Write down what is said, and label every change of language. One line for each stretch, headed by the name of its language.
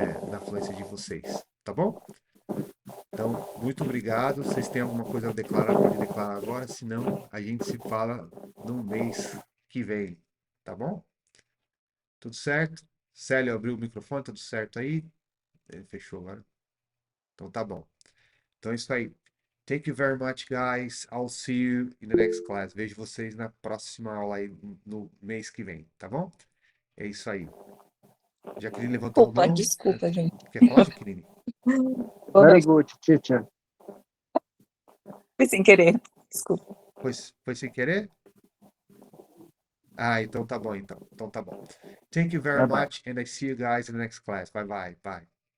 Portuguese: Na fluência de vocês, tá bom? Então, muito obrigado. Vocês têm alguma coisa a declarar? Pode declarar agora, senão a gente se fala no mês que vem, tá bom? Tudo certo? Célio abriu o microfone, tudo certo aí? Ele fechou agora. Então tá bom. Então é isso aí.
English: Thank you very much, guys. I'll see you in the next class.
Portuguese: Vejo vocês na próxima aula aí no mês que vem, tá bom? É isso aí. Jaqueline levantou a mão. Desculpa, gente. Quer falar, Jaqueline?
English: Very good, teacher.
Portuguese: Foi sem querer. Desculpa. Foi sem querer? Então tá bom, então. Então tá bom.
English: Thank you very Bye bye. much, and I see you guys in the next class. Bye bye. Bye.